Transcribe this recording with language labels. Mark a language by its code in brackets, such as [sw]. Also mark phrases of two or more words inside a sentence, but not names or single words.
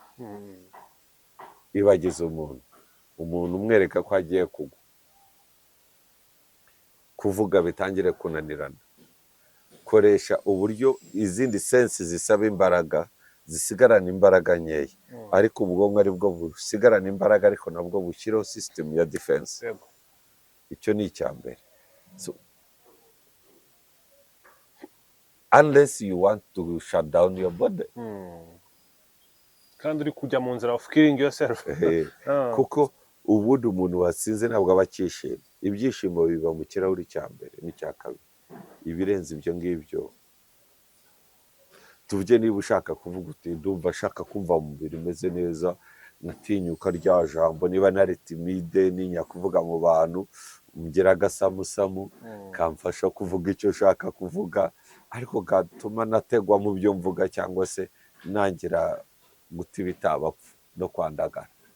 [rw] Ibagize umuntu umwereka ko agiye kugwa, kuvuga bitangire kunanirana. Koresha uburyo izindi sensi zisaba imbaraga zisigarana imbaraga nkeya, ariko ubwonko ari bwo busigarana imbaraga, ariko nabwo bushyiraho sisitemu ya defense. Icyo ni icya mbere. [en] So, unless you want to shut down your body, [rw] kandi uri kujya mu nzira [en] of killing yourself. [rw] kuko ubundi umuntu watsinze ntabwo aba akishimye. Ibyishimo biba mu kirahuri cya mbere n'icya kabiri. Ibirenze ibyo ngibyo, tuvuge niba ushaka kuvuga uti ndumva ashaka kumva mu mubiri umeze neza, natinyuka rya jambo, niba nari timide ninya kuvuga mu bantu, ngira agasamusamu kamfasha kuvuga icyo ushaka kuvuga, ariko gatuma nategwa mu byo mvuga cyangwa se nangira guta ibitabapfa no kwandagara.